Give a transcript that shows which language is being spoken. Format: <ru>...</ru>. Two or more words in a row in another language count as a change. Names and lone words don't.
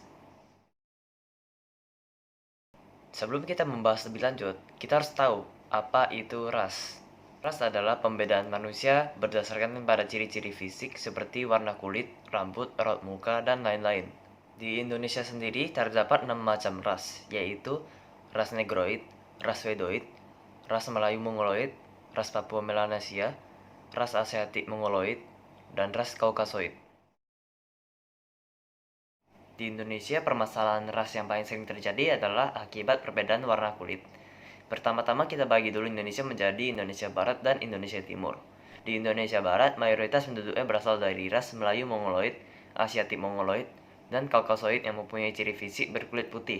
<id>Sebelum kita membahas lebih lanjut, kita harus tahu apa itu ras. Ras adalah pembedaan manusia berdasarkan pada ciri-ciri fisik seperti warna kulit, rambut, raut muka, dan lain-lain. Di Indonesia sendiri terdapat 6 macam ras, yaitu ras Negroid, ras Wedoid, ras Melayu Mongoloid, ras Papua Melanesia, ras Asiatik Mongoloid, dan ras Kaukasoid. Di Indonesia, permasalahan ras yang paling sering terjadi adalah akibat perbedaan warna kulit. Pertama-tama kita bagi dulu Indonesia menjadi Indonesia Barat dan Indonesia Timur. Di Indonesia Barat, mayoritas penduduknya berasal dari ras Melayu Mongoloid, Asiatik Mongoloid, dan Kaukasoid yang mempunyai ciri fisik berkulit putih.</id>